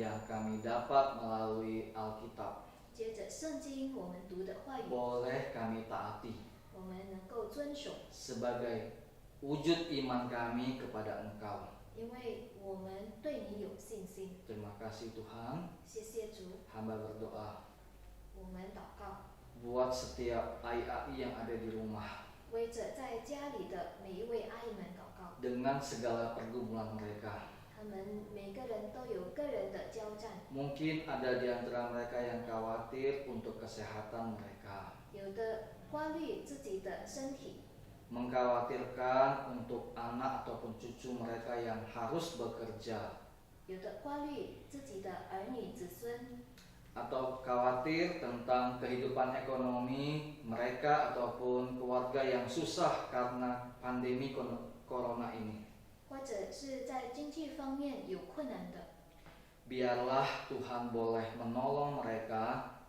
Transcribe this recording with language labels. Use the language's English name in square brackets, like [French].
[Indonesian] yang kami dapat melalui Alkitab [Chinese] 接着圣经我们读的话语， [Indonesian] boleh kami taati [Chinese] 我们能够遵守， [Indonesian] sebagai wujud iman kami kepada Engkau. [Chinese] 因为我们对你有信心。 [Indonesian] Terima kasih Tuhan. [Chinese] 谢谢主， [Indonesian] Hamba berdoa [Chinese] 我们祷告， [Indonesian] buat setiap AI yang ada di rumah [Chinese] 为着在家里的每一位阿姨们祷告。 [Indonesian] dengan segala pergumulan mereka. [Chinese] 他们每个人都有个人的交战， [Indonesian] Mungkin ada di antara mereka yang khawatir untuk kesehatan mereka, [Chinese] 有的挂虑自己的身体， [Indonesian] mengkhawatirkan untuk anak ataupun cucu mereka yang harus bekerja, [Chinese] 有的挂虑自己的儿女子孙， [Indonesian] atau khawatir tentang kehidupan ekonomi mereka ataupun keluarga yang susah karena pandemi corona ini. [Chinese] 或者是在经济方面有困难的， [Indonesian] Biarlah Tuhan boleh menolong mereka,